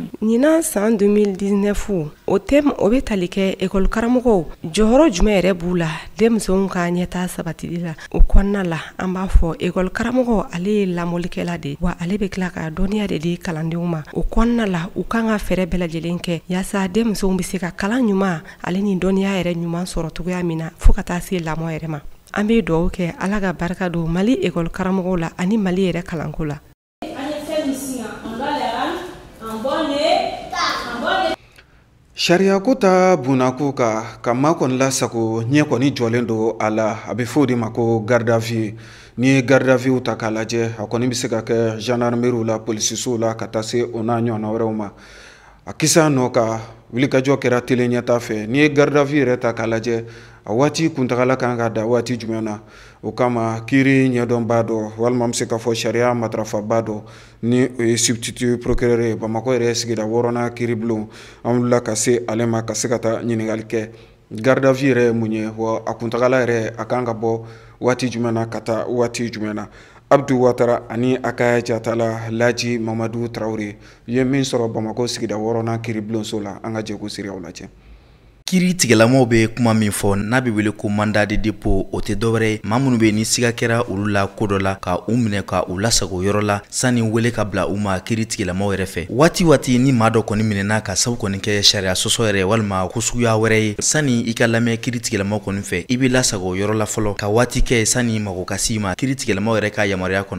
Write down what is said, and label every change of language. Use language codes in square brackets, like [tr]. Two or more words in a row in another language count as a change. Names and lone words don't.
[bm] ɲinan san 2019 o thème o bɛ tali kɛ école karamɔgɔw jɔyɔrɔ jumɛn yɛrɛ b'u la denmisɛnw ka ɲɛtaa sabatili la o kɔnɔna la an b'a fɔ école karamɔgɔ ale ye lamɔlikɛla de wa ale bɛ tila ka dɔnniya de di kalandenw ma o kɔnɔna la u kan ka fɛɛrɛ bɛɛ lajɛlen kɛ yaasa denmisɛnw bɛ se ka kalan ɲuman ale ni dɔnniya yɛrɛ ɲuman sɔrɔ cogoya min na fo ka taa se lamɔ yɛrɛ ma an bɛ dugawu kɛ ala ka barika don Mali école karamɔgɔw la ani Mali yɛrɛ kalanko la. Sariya ko ta bunako ka maa kɔni lasago ɲɛ kɔni jɔlen don a la a bɛ fɔ o de ma ko [fr] garde à vue [bm] ni ye [fr] garde à vue [bm] ta k'a lajɛ a kɔni bɛ se ka kɛ gendarmerie la polisisow la ka taa se o n'a ɲɔgɔnna wɛrɛw ma a kisa nɔ ka wulikajɔ kɛra tele ɲɛta fɛ ni ye [fr] garde à vue [bm] yɛrɛ ta k'a lajɛ a waati kuntagala kan ka da waati jumɛn na o kama kiiri ɲɛdɔnbaa dɔ walima an bɛ se ka fɔ sariya matarafabaa dɔ ni o ye [fr] substitut procureur [bm] ye Bamakɔ yɛrɛ sigida 6nan kiiribulon an wulila ka se ale ma ka se ka taa ɲininkali kɛ [fr] garde à vue [bm] yɛrɛ ye mun ye wa a kuntagala yɛrɛ a kan ka bɔ waati jumɛn na ka taa waati jumɛn na Abdu Watara ani a ka jatala Laji Mamadu Traore ye min sɔrɔ Bamakɔ sigida 6nan kiiribulonso la an ka jɛko siraw lajɛ. Kiri tigɛlamaw bɛ kuma min fɔ n'a bɛ wele ko [fr] mandat de dépôt [bm] o tɛ dɔwɛrɛ ye maa minnu bɛ ni siga kɛra olu la ko dɔ la ka u minɛ ka u lasago yɔrɔ la sanni wele ka bila u ma kiri tigɛlamaw yɛrɛ fɛ waati ni maa dɔ kɔni minɛna ka sabu kɔni kɛ sariya sɔsɔ yɛrɛ walima ko suguya wɛrɛ ye sanni i ka lamɛn kiri tigɛlamaw kɔni fɛ i bɛ lasago yɔrɔ la fɔlɔ ka waati kɛ sanni mago ka s'i ma kiri tigɛlamaw yɛrɛ ka yamaruya kɔnɔ.